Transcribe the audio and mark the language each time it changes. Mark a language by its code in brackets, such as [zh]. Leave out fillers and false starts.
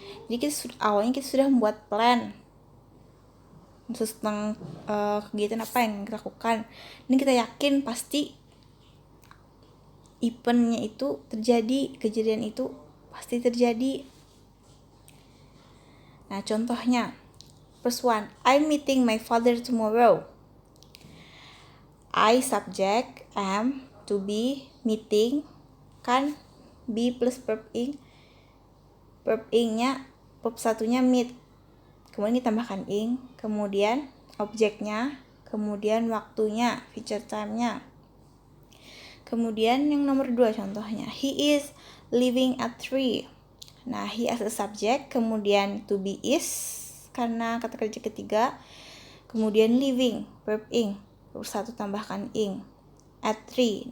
[id] Jadi awalnya kita sudah membuat plan tentang kegiatan apa yang kita lakukan, dan kita yakin pasti eventnya itu terjadi, kejadian itu pasti terjadi. Nah, contohnya [en] first one, I'm meeting my father tomorrow. I subject, am, to be, meeting kan be plus verb ing. [id] Verb ing-nya verb 1-nya meet, kemudian ditambahkan ing, kemudian objeknya, kemudian waktunya, future time-nya. Kemudian yang nomor 2 contohnya, [en] he is leaving at 3. [id] Nah, [en] he as a subject, [id] kemudian to be is karena kata kerja ketiga, kemudian leaving verb ing, verb 1 tambahkan ing, at 3.